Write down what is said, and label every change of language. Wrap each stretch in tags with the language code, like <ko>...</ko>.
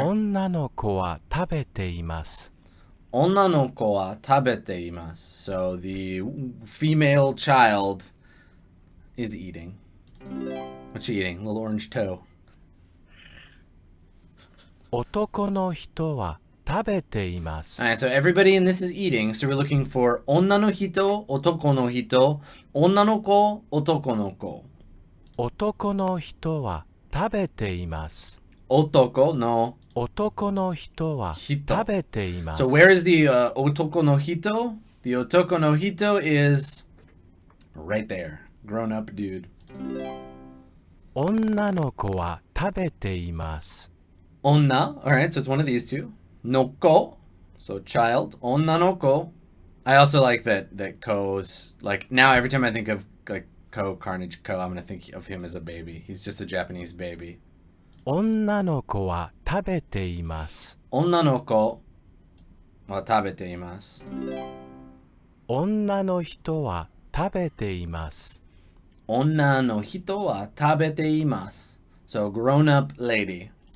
<ja>女の子は食べています Onna no ko wa tabete imasu.</ja> <en>So the female child is eating. What's she eating? A little orange toe.</en> <ja>男の人は食べています</ja> <en>Alright, so everybody in this is eating. So we're looking for onna no hito, otoko no hito, onna no ko, otoko no ko.</en> <ja>男の人は食べています Otoko no 男の人は人食べています</ja> <en>So where is the otoko no hito? The otoko no hito is right there. Grown up dude.</en> <ja>女の子は食べています</ja> <en>Onna, alright, so it's one of these two. Noko, so child. Onna no ko. I also like that Ko's, like, now every time I think of, like, Ko, Carnage Ko, I'm gonna think of him as a baby. He's just a Japanese baby.</en> <ja>女の子は食べています Onna no ko wa tabete imasu. 女の人は食べています Onna no hito wa tabete imasu.</ja> <en>So, grown-up lady.</en>